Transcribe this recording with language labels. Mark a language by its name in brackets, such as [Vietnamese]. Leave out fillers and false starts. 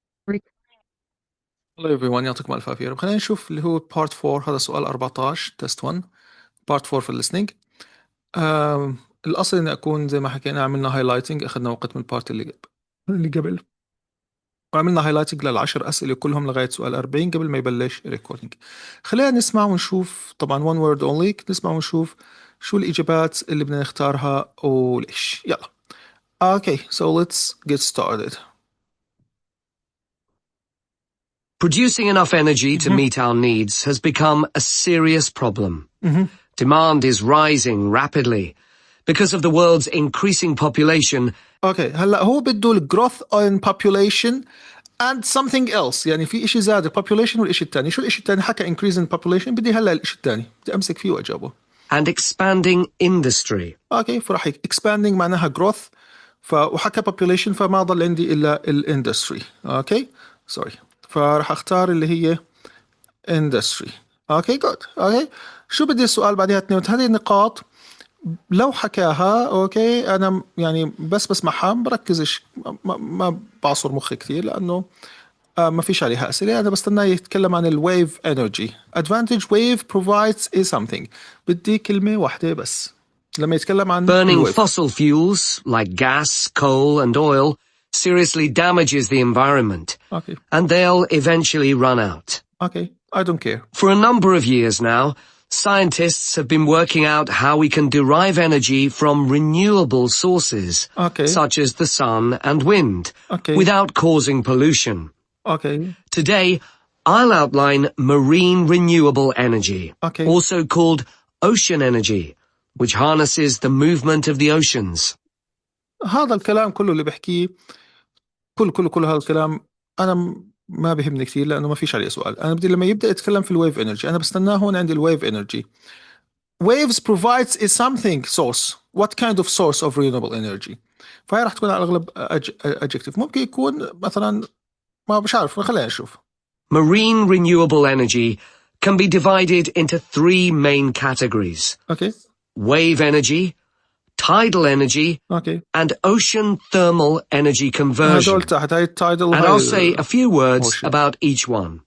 [English] Hello everyone [Arabic] يعطيكم ألف عافية. خلينا نشوف اللي هو part 4. هذا سؤال 14 test 1 part 4 في listening. الأصل إني أكون زي ما حكينا عملنا highlighting، أخذنا وقت من البارت اللي قبل وعملنا highlighting لل10 أسئلة كلهم لغاية سؤال 40 قبل ما يبلش recording. خلينا نسمع ونشوف، طبعا [English] one word only، [Arabic] نسمع ونشوف شو الإجابات اللي بدنا نختارها وليش. يلا. [English] Okay, so let's get started. Producing enough energy to meet our needs has become a serious problem. Demand is rising rapidly because of the world's increasing population. Okay, [Arabic] هلا هو بده [English] growth in population and something else، [Arabic] يعني في إشي زاد population والإشي الثاني. شو الإشي الثاني؟ حكى [English] increase in population، [Arabic] بدي هلا الإشي الثاني بدي أمسك فيه وأجاوبه. [English] And expanding industry. [Arabic] Okay، فراح expanding معناها growth، وحكى population فما ضل عندي إلا الindustry. [English] Okay, sorry، [Arabic] فراح أختار اللي هي industry. [English] Okay, good. [Arabic] Okay، شو بدي السؤال بعدها 2 هذه النقاط لو حكاها اوكي انا يعني بس بسمعها ما بركزش، ما بعصر مخي كثير لانه ما فيش عليها اسئله. انا بستناه يتكلم عن الويف انرجي. [English] advantage wave provides is something. [Arabic] بدي كلمه واحده بس لما يتكلم عن [English] Burning [Arabic] الويف. [English] fossil fuels like gas, coal and oil seriously damages the environment. Okay. And they'll eventually run out. Okay, I don't care. For a number of years now, scientists have been working out how we can derive energy from renewable sources, such as the sun and wind, without causing pollution. Today, I'll outline marine renewable energy, also called ocean energy, which harnesses the movement of the oceans. [Arabic] هذا الكلام كله اللي بحكيه كل هذا الكلام أنا ما بيهمني كثير لأنه ما فيش عليه سؤال. أنا بدي لما يبدأ يتكلم في الويف انرجي أنا بستناه هون عند الويف انرجي. [English] waves provides is something source. what kind of source of renewable energy؟ [Arabic] فهي راح تكون على الأغلب [English] adjective. [Arabic] ممكن يكون مثلا ما مش عارف، خلينا نشوف. [English] Marine renewable energy can be divided into 3 main categories. Wave energy, tidal energy, and ocean thermal energy conversion. And I'll say a few words about each one.